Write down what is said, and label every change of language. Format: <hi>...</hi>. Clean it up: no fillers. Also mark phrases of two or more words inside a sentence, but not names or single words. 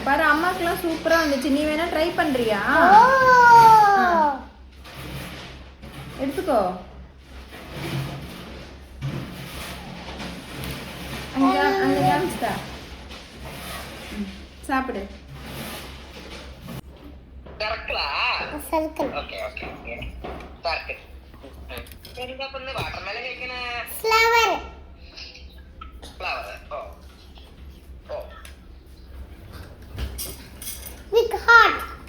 <ta>பாரு, அம்மாக்குலாம் சூப்பரா வந்துச்சு. நீ வேணா ட்ரை பண்றியா? எடுத்துக்கோ. அங்க அங்க காமிச்சா சாப்பிடு. சர்க்கிள்.</ta> <en>okay okay okay circle.</en> <ml>എന്താ പിന്നെ വാട്ടർമെലൻ കഴിക്കണേ? ഫ്ലവർ. ഫ്ലവർ. ഓ ഓ</ml> <en>big heart.</en>